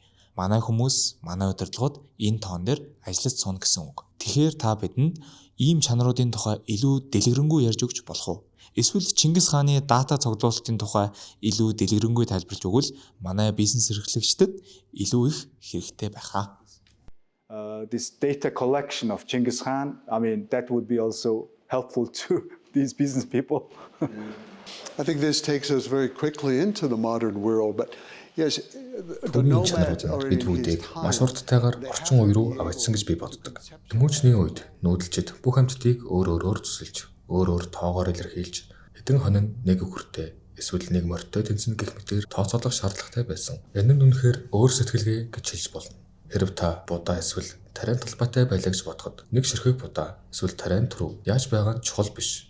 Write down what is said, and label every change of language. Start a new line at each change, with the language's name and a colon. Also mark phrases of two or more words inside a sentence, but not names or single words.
Mongolian: Манай хүмүүс, манай удирдлагууд энэ тоон дээр ажиллаж сууна гэсэн үг. Тэгэхээр та бидэнд ийм чанаруудын тухай илүү дэлгэрэнгүй ярьж өгч болох уу? Эсвэл Чингис хааны дата цуглуулалтын тухай илүү дэлгэрэнгүй тайлбарлаж өгвөл манай бизнес эрхлэгчдэд илүү их хэрэгтэй байх аа.
English: This data collection of Genghis Khan, I mean, that would be also helpful to these business people. I think this takes us very quickly into the modern world, but yes, the
Mongolian: Түүний
English: nomads
Mongolian: чанарууд нь
English: are in
Mongolian: бид
English: his
Mongolian: бүдийг маш
English: time.
Mongolian: урттайгаар орчин үе рүү аваачсан гэж би боддог. Тэмүүчний үед нүүдэлчид бүх амьтдыг өөрөөр төсөлж, өөрөөр тоогоор илэрхийлж, хэдэн хонин нэг үхэртэй эсвэл нэг морьтой тэнцэн гэх мэтээр тооцоолох шаардлагатай байсан. Энэ нь үнэхээр өөр сэтгэлгээ гэж хэлж болно. Хэрв та будаа эсвэл тариан талбайтай байлаа гэж бодоход нэг ширхэг будаа эсвэл тариан түрүү яаж байгаа нь чухал биш.